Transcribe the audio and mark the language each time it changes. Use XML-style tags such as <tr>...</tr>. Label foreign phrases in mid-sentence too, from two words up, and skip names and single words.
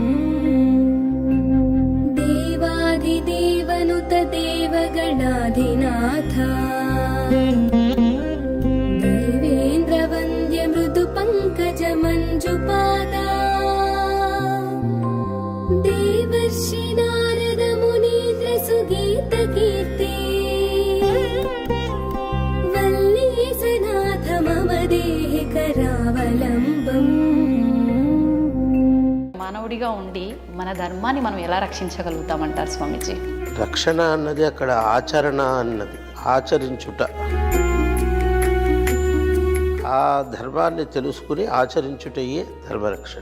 <sa>देवाधिदेवनुत देवगणाधिनाथ देवेन्द्रवन्द्य मृदुपङ्कजमञ्जुपादा देवर्षि नारद मुनीन्द्र सुगीतकीर्ति वल्लीसनाथ मम देहि करावलम्बम्.</sa> <te>మానవుడిగా ఉండి మన ధర్మాన్ని మనం ఎలా రక్షించగలుగుతామంటారు స్వామీజీ? రక్షణ అన్నది అక్కడ ఆచరణ అన్నది, ఆచరించుట. ఆ ధర్మాన్ని తెలుసుకుని ఆచరించుటయే ధర్మరక్షణ.</te>